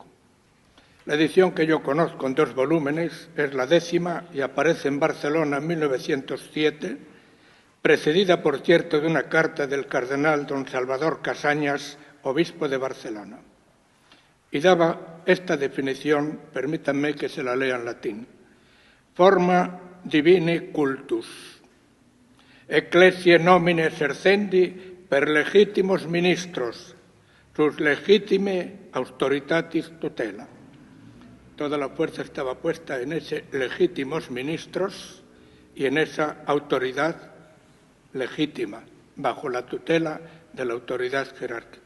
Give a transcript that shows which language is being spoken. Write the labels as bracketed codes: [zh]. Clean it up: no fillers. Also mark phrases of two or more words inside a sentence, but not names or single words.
[es] La edición que yo conozco en 2 volúmenes es la 10ª y aparece en Barcelona en 1907, precedida, por cierto, de una carta del cardenal don Salvador Casañas, obispo de Barcelona. Y daba esta definición, permítanme que se la lea en latín: [la] forma divini cultus, ecclesiae nomine exercendi per legitimos ministros, sus legitime autoritatis tutela. [es] Toda la fuerza estaba puesta en ese legítimos ministros y en esa autoridad legítima, bajo la tutela de la autoridad jerárquica.